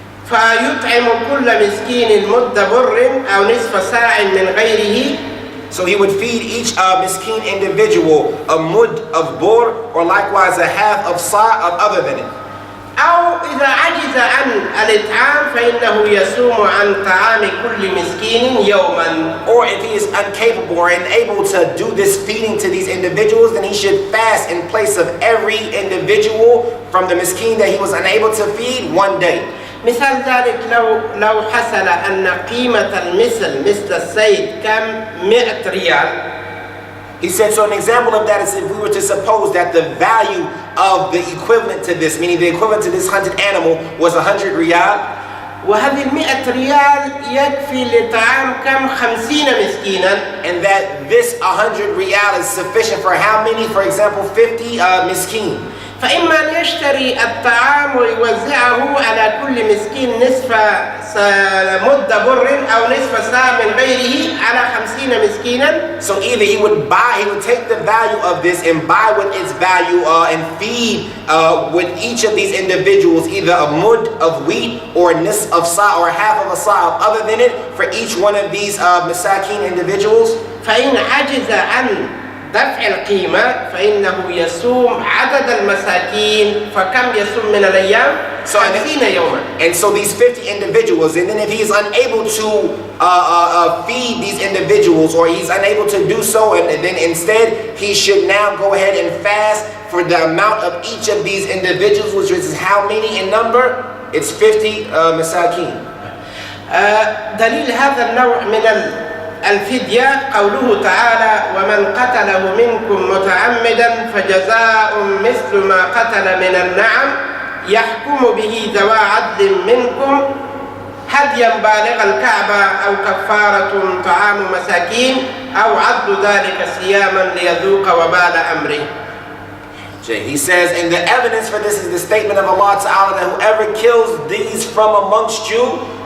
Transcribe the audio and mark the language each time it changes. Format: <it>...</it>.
<ar>فيطعم كل مسكين مد بر أو نصف صاع من غيره.</ar> <en>So he would feed each miskeen individual a mud of bur, or likewise a half of sa of other than it.</en> <ar>أو إذا عجز عن الإطعام فإنه يصوم عن طعام كل مسكين يوما.</ar> <en>Or if he is incapable or unable to do this feeding to these individuals, then he should fast in place of every individual from the miskeen that he was unable to feed 1 day.</en> <ar>مثال ذلك لو حصل أن قيمة المثل مثل الصيد كم 100 ريال.</ar> <en>He said, so an example of that is if we were to suppose that the value of the equivalent to this, meaning the equivalent to this hunted animal, was 100 riyal.</en> <ar>وهذه 100 ريال يكفي لطعام كم 50 مسكينا.</ar> <en>And that this 100 riyal is sufficient for how many? For example, 50 miskeen.</en> <ar>فإما أن يشتري الطعام ويوزعه على كل مسكين نصف مد بر أو نصف صاع من غيره على 50 مسكينا.</ar> <en>So either he would take the value of this and buy with its value and feed with each of these individuals either a mud of wheat or a nisf of sa' or half of a sa' of other than it for each one of these masakin individuals.</en> <ar>فإن عجز عن دفع القيمة فإنه يصوم عدد المساكين. فكم يصوم من الأيام؟ 50 يوما.</ar> <en>And so these 50 individuals, and then if he's unable to feed these individuals or he's unable to do so, and then instead he should now go ahead and fast for the amount of each of these individuals, which is how many in number? It's 50 masakin.</en> <ar>دليل هذا النوع من الفدية قوله تعالى ومن قتله منكم متعمدا فجزاء مثل ما قتل من النعم يحكم به ذوى عدل منكم هديا بالغ الكعبة أو كفارة طعام مساكين أو عدل ذلك صياما ليذوق وبال أمره.</ar> <en>He says, and the evidence for this is the statement of Allah Ta'ala that whoever kills these from amongst you</en>